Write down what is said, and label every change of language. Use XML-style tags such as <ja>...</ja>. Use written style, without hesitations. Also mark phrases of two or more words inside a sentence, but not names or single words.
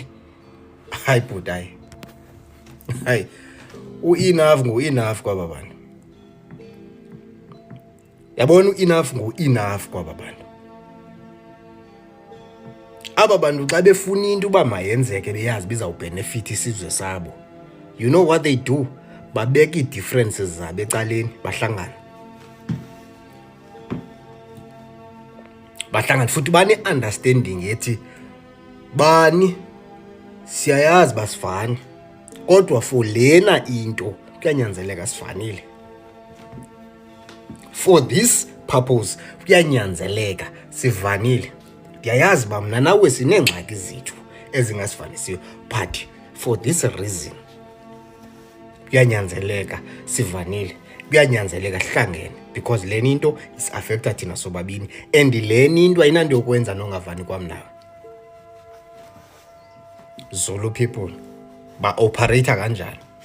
<xh>Hayi bhuti, hayi u-enough ngu-enough kwaba bantu. Yabona u-enough ngu-enough kwaba bantu. Aba bantu xa befuna into uba mayenzeke beyazi bizawubhenefitha isizwe sabo,</xh> <en>you know what they do?</en> <xh>Babeka ii-differences zabo ecaleni, bahlangana futhi bane-understanding ethi bani siyayazi basifani, kodwa for lena into kuyanyanzeleka sifanile.</xh> <en>For this purpose</en> <xh>kuyanyanzeleka sivanile. Ndiyayazi uba mna nawe sineengxaki zethu ezingasifanisiyo,</xh> <en>but for this reason</en> <xh>kuyanyanzeleka sivanile, kuyanyanzeleka sihlangene, because leni into is-affecta thina sobabini, and leni into ayinanto yokwenza nongavani kwam nawe.</xh> <en>Zulu people</en> <xh>ba-operate kanjani?</xh>